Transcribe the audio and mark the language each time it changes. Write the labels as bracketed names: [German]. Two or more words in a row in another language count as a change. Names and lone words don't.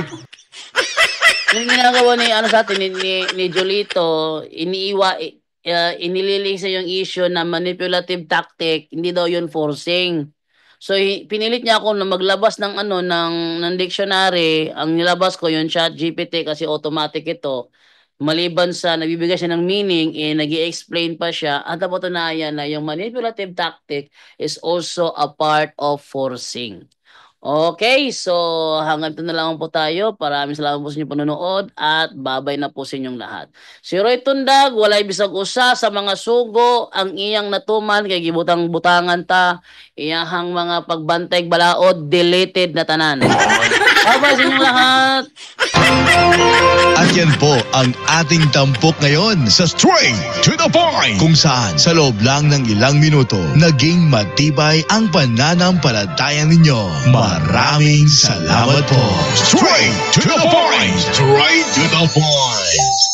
[Filipino] Yung ginagawa ni sa atin ni Jolito, inililisa yung issue na [English] manipulative tactic, [Filipino] hindi daw yun forcing. So pinilit niya ako na maglabas ng ng dictionary. Ang nilabas ko yung ChatGPT kasi automatic ito. Maliban sa nagbibigay siya ng meaning, nag-i-explain pa siya at napatunayan na yung [English] manipulative tactic is also a part of forcing. [Filipino] Okay, so hanggang ito na lang po tayo. Maraming salamat po sa inyong panonood at babay na po sa inyong lahat. [Cebuano] Si Roy Tundag, walay bisag usa sa mga sugo ang iyang natuman kay gibutang-butangan ta. Iyahang mga pagbantay balaod, deleted na tanan. [Filipino] Babay sa inyong lahat. At yan po ang ating tampok ngayon sa Straight to the Point, kung saan sa loob lang ng ilang minuto naging matibay ang pananampalataya ninyo. Maraming salamat po. Straight to the Point! Straight to the Point!